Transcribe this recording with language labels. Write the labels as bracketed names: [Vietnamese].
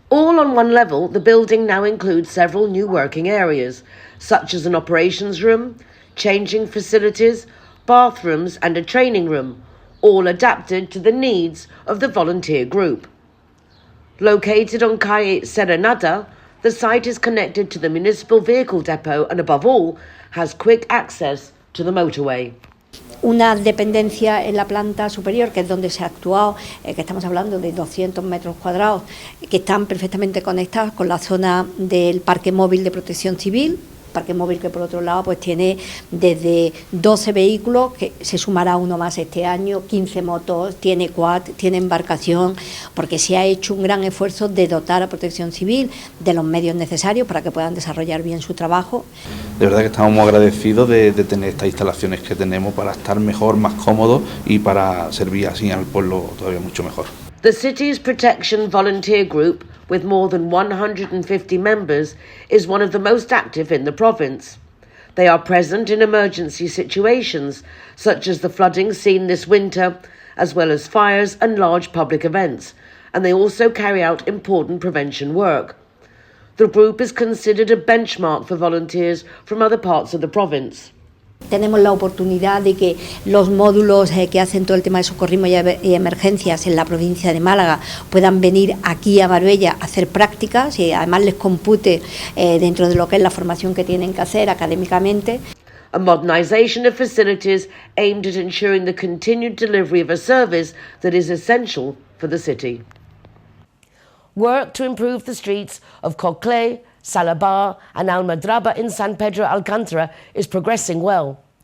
[English] All on one level, the building now includes several new working areas, such as an operations room, changing facilities, bathrooms and a training room, all adapted to the needs of the volunteer group. Located on Calle Serenata, the site is connected to the municipal vehicle depot and, above all, has quick access to the motorway. [Spanish] Una dependencia en la planta superior, que es donde se ha actuado, que estamos hablando de 200 metros cuadrados, que están perfectamente conectados con la zona del parque móvil de protección civil, parque móvil que por otro lado pues tiene desde 12 vehículos, que se sumará uno más este año, 15 motos, tiene quad, tiene embarcación, porque se ha hecho un gran esfuerzo de dotar a Protección Civil de los medios necesarios para que puedan desarrollar bien su trabajo. De verdad que estamos muy agradecidos de tener estas instalaciones que tenemos para estar mejor, más cómodos y para servir así al pueblo todavía mucho mejor. [English] The city's protection volunteer group, with more than 150 members, is one of the most active in the province. They are present in emergency situations, such as the flooding seen this winter, as well as fires and large public events, and they also carry out important prevention work. The group is considered a benchmark for volunteers from other parts of the province. [Spanish] Tenemos la oportunidad de que los módulos que hacen todo el tema de socorrismo y emergencias en la provincia de Málaga puedan venir aquí a Marbella a hacer prácticas y además les compute dentro de lo que es la formación que tienen que hacer académicamente. [English] A modernisation of facilities aimed at ensuring the continued delivery of a service that is essential for the city. Work to improve the streets of Coclé, Salabar and Almadraba in San Pedro Alcántara is progressing well.